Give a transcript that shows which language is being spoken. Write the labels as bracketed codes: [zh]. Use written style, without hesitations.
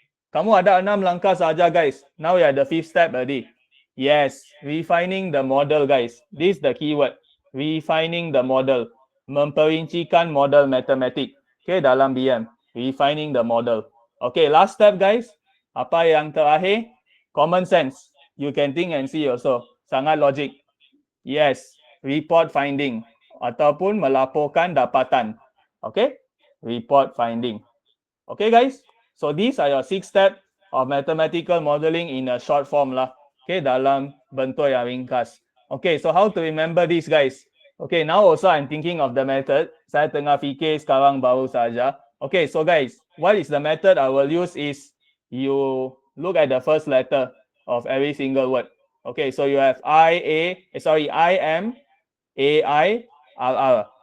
[ms] Kamu ada 6 langkah saja, guys. [en] Now you are the fifth step already. Yes, refining the model, guys. This is the keyword. Refining the model. [ms] Memperincikan model matematik. Okay, dalam BM. [en] Refining the model. Okay, last step, guys. [ms] Apa yang terakhir? [en] Common sense. You can think and see also. [ms] Sangat logik. [en] Yes, report finding. [ms] Ataupun melaporkan dapatan. Okay, [en] report finding. [ms] Okay, guys. [en] So these are your 6 steps of mathematical modeling in a short form lah. Okay, [ms] dalam bentuk yang ringkas. [en] Okay, so how to remember this, guys? Okay, now also I'm thinking of the method. [ms] Saya tengah fikir sekarang baru saja. [en] Okay, so guys, what is the method I will use is you look at the first letter of every single word. Okay, so you have I am, AI, RR.